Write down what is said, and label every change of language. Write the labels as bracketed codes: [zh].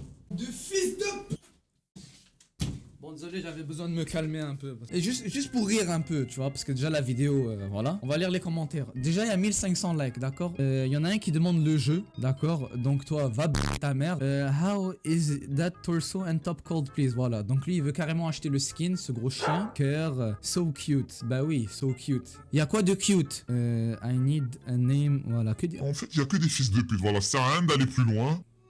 [fr] De fils de p. Bon désolé, j'avais besoin de me calmer un peu. Et juste pour rire un peu, tu vois, parce que déjà la vidéo, voilà. On va lire les commentaires. Déjà il y a 1500 likes, d'accord. Il y en a un qui demande le jeu, d'accord. Donc toi, va ta mère. [en] How is that torso and top cold please? [fr] Voilà, donc lui il veut carrément acheter le skin, ce gros chien. Cœur, [en] so cute. [fr] Bah oui, so cute. Il y a quoi de cute? [en] I need a name, voilà. [fr] En fait, il y a que des fils de pute, voilà. Ça sert à rien d'aller plus loin.